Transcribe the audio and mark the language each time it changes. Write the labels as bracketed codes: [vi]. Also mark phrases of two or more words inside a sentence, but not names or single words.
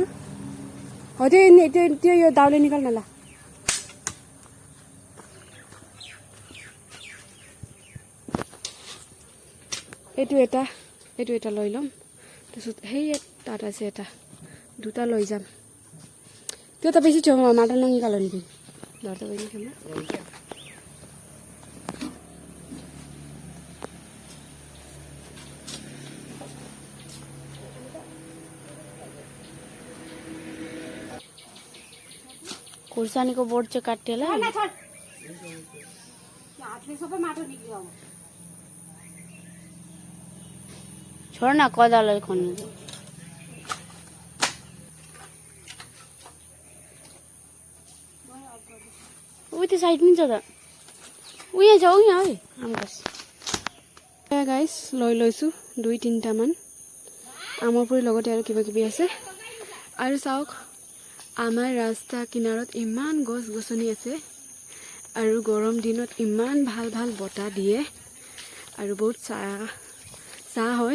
[as] হয়তো এতিয়া দাউলে নিকাল নালা এইটো এটা লৈ ল'ম। তাৰপিছত সেই তাত আছে এটা, দুটা লৈ যাম। [ne] त्यो त बेसी छेउमा माटो ननिकाल्नु नि घर त बहिनी खेल्नु खुर्सानीको बोर्ड चाहिँ काटिएला हातले सबै माटो निक्ल्यो। छोड न कदालाई खन्नु उयो त्यो साइड पनि छ त, उयो छ उयो है आम गछ। [as] गाइस লৈ লৈছোঁ 2-3টামান আমৰ পুলি, লগতে আৰু কিবা কিবি আছে। আৰু চাওক আমাৰ ৰাস্তা কিনাৰত ইমান গছ গছনি আছে, আৰু গৰম দিনত ইমান ভাল ভাল বতাহ দিয়ে আৰু বহুত চাহ হয়।